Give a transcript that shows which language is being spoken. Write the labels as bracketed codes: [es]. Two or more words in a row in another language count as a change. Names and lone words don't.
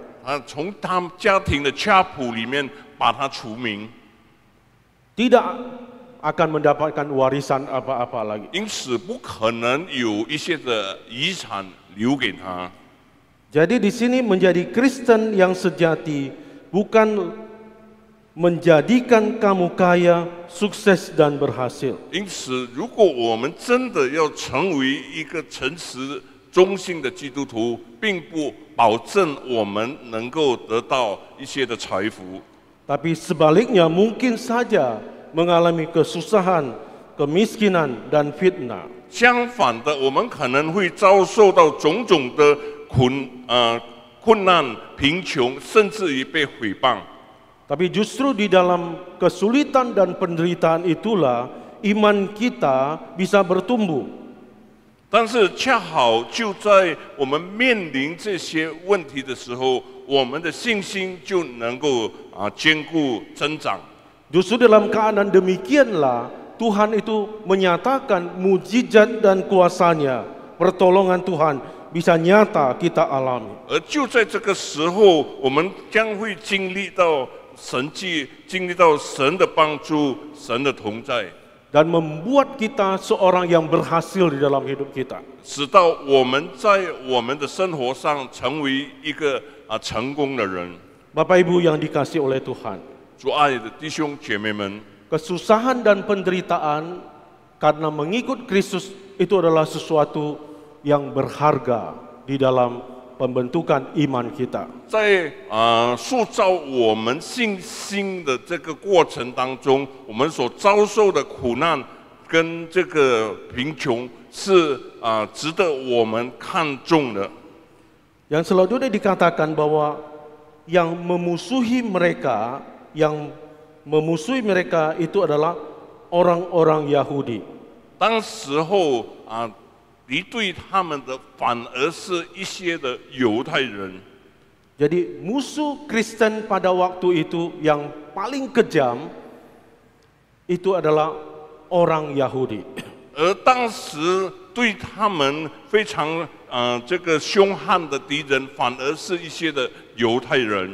[zh] 从他们家庭的家谱里面把它除名， [id] Tidak akan mendapatkan warisan apa-apa lagi. [zh] 因此不可能有一些的遗产留给他。 [id] Jadi di sini menjadi Kristen yang sejati bukan menjadikan kamu kaya, sukses dan berhasil. [zh] 因此，如果我们真的要成为一个诚实忠信的基督徒，并不保证我们能够得到一些的财福。 [id] Tapi sebaliknya mungkin saja mengalami kesusahan, kemiskinan dan fitnah. [zh] 相反的，我们可能会遭受到种种的困难、贫穷，甚至于被毁谤。 [id] Tapi justru di dalam kesulitan dan penderitaan itulah iman kita bisa bertumbuh. [zh] 但是恰好就在我们面临这些问题的时候，我们的信心就能够坚固增长。 [id] Justru dalam keadaan demikianlah Tuhan itu menyatakan mujizat dan kuasanya, pertolongan Tuhan bisa nyata kita alami. [zh] 而就在这个时候，我们将会经历到神迹，经历到神的帮助，神的同在， [id] Dan membuat kita seorang yang berhasil di dalam hidup kita. [zh] 使到我们在我们的生活上成为一个成功的人。 [id] Bapak Ibu yang dikasihi oleh Tuhan, [zh] 主爱的弟兄姐妹们， [id] kesusahan dan penderitaan karena mengikut Kristus itu adalah sesuatu yang berharga di dalam pembentukan iman kita. [zh] 在塑造我们信心的这个过程当中，我们所遭受的苦难跟这个贫穷是值得我们看重的。 [id] Yang selanjutnya dikatakan bahwa yang memusuhi mereka itu adalah orang-orang Yahudi. [zh] 当时候敌对他们的反而是一些的犹太人。 [id] Jadi musuh Kristen pada waktu itu yang paling kejam itu adalah orang Yahudi. [zh] 而当时对他们非常这个凶悍的敌人，反而是一些的犹太人，